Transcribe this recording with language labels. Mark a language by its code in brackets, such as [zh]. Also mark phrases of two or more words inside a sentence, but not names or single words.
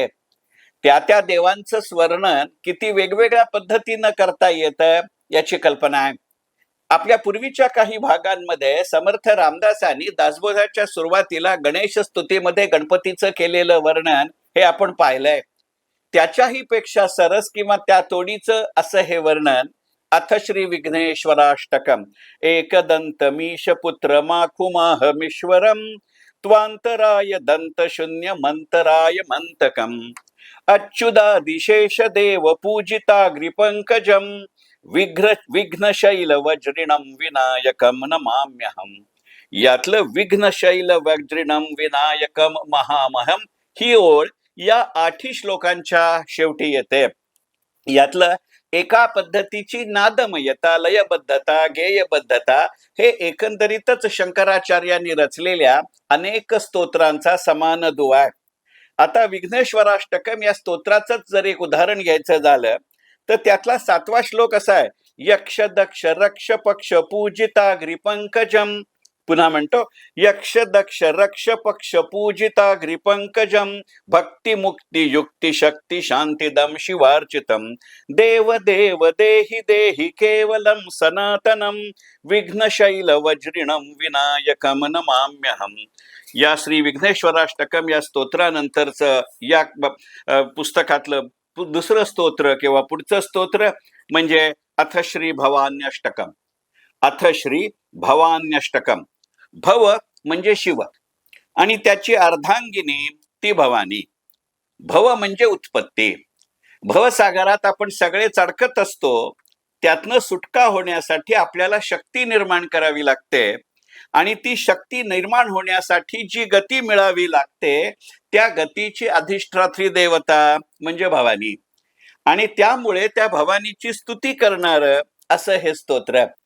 [mr] त्या देवांचं स्वर्णन किती वेगवेगळ्या पद्धतीनं करता येतं याची कल्पना आहे. आपल्या पूर्वीच्या काही भागांमध्ये समर्थ रामदासांनी दासबोधाच्या सुरुवातीला गणेश स्तुतीमध्ये गणपतीचं केलेलं वर्णन हे आपण पाहिलंय. त्याच्याही पेक्षा सरस किंवा त्या तोडीचं असं हे वर्णन [sa] अथ श्री विघ्नेश्वराष्टकम एकदंत मीश पुत्र माखुमाहमीश्वरम त्वांतराय दंत शून्य मंतराय मंतकम अच्युतादिशेष देव पूजिताग्रिपंकजम विघ्नशैल वज्रिणम विनायकम नमाम्यहम. [mr] यातलं [sa] विघ्नशैल वज्रिणम विनायकम महामहम [mr] ही ओळ या 8 श्लोकांच्या शेवटी येते. यातलं एका पद्धतीची नादमयता, लयबद्धता, गेयबद्धता हे एकंदरीतच शंकराचार्यांनी रचलेल्या अनेक स्तोत्रांचा समान दुवा आहे. आता विघ्नेश्वराष्टकम या स्तोत्राचंच जर एक उदाहरण घ्यायचं झालं तर त्यातला 7वा श्लोक असा आहे, [sa] यक्ष दक्ष रक्ष पक्ष पूजिताग्री पंकजम. [mr] पुन्हा म्हणतो, [sa] यक्ष दक्ष रक्ष पक्ष पूजिताग्री पंकजम भक्ती मुक्ती युक्ती शक्ती शांतिदम शिवार्चितम देव देव देहि देहि केवलम सनातनम विघ्नशैल वज्रिणम विनायकम नमाम्यहम. [mr] या श्री विघ्नेश्वराष्टकम या स्तोत्रानंतरचं या पुस्तकातलं दुसरं स्तोत्र किंवा पुढचं स्तोत्र म्हणजे अथ श्री भवान्यष्टकम. अथ श्री भवान्यष्टकम. भव म्हणजे शिव आणि त्याची अर्धांगिनी ती भवानी. भव म्हणजे उत्पत्ती. भवसागरात आपण सगळे चढकत असतो. त्यातनं सुटका होण्यासाठी आपल्याला शक्ती निर्माण करावी लागते आणि ती शक्ती निर्माण होण्यासाठी जी गती मिळावी लागते त्या गतीची अधिष्ठात्री देवता म्हणजे भवानी आणि त्यामुळे त्या भवानीची स्तुती करणार असं हे स्तोत्र.